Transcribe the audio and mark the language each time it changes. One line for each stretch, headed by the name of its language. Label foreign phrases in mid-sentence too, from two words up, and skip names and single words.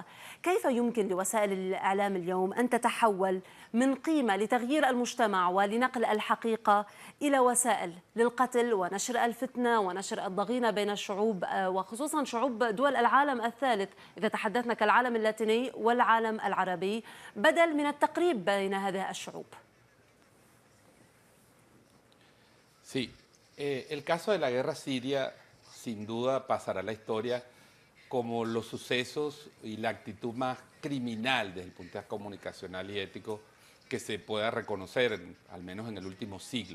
Arabic: كيف يمكن لوسائل الإعلام اليوم أن تتحول من قيمة لتغيير المجتمع ولنقل الحقيقة إلى وسائل للقتل ونشر الفتنة ونشر الضغينة بين الشعوب وخصوصا شعوب دول العالم الثالث إذا تحدثنا كالعالم اللاتيني والعالم العربي بدل من التقريب بين هذه الشعوب؟
Spanish: Sí. El caso de la guerra siria sin duda pasará a la historia como los sucesos y la actitud más criminal desde el punto de vista comunicacional y ético que se pueda reconocer, al menos en el último siglo.